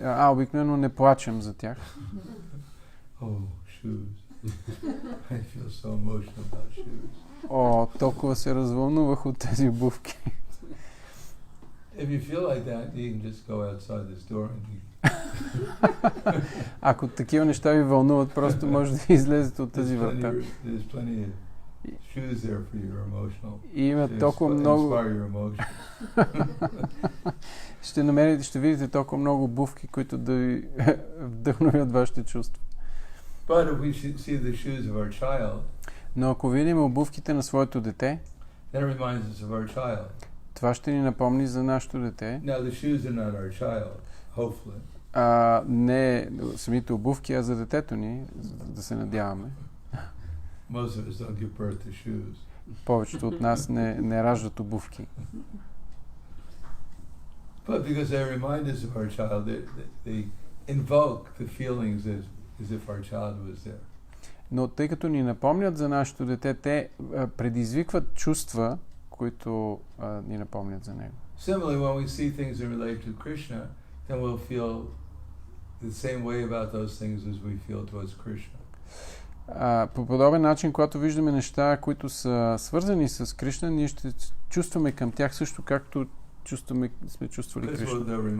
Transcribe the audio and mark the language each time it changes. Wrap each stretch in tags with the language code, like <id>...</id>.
<bg>Обикновено не плачем за тях.</bg> <en>Oh, shoes. I feel so emotional about shoes.</en> <bg>Толкова се развълнувах от тези обувки.</bg> <en>If you feel like that, you can just go outside the store and</en> <bg>Ако такива неща ви вълнуват, просто може да излезете от тази врата.</bg> <en>There's plenty of shoes there for your emotional.</en> <bg>И има толкова много. Ще видите толкова много обувки, които да ви вдъхновят вашите чувства.</bg> <en>But if we see the shoes of our child,</en> <bg>но ако видим обувките на своето дете,</bg> <en>that reminds us of our child.</en> <bg>Това ще ни напомни за нашето дете.</bg> <en>Now the shoes are not our child, hopefully.</en> <bg>Не самите обувки, а за детето ни, да се надяваме.</bg> <en>Most of us don't give birth to shoes.</en> <bg>Повечето от нас не раждат обувки.</bg> <en>But because they remind us of our child, they invoke the feelings as if our child was there.</en> <bg>Но тъй като ни напомнят за нашето дете, те предизвикват чувства, които ни напомнят за него.</bg> <en>Similarly, when we see things that relate to Krishna, then we'll feel the same way about those things as we feel towards Krishna.</en> <bg>По подобен начин, когато виждаме неща, които са свързани с Кришна, ние ще чувстваме към тях също, както сме чувствали Кришна.</bg>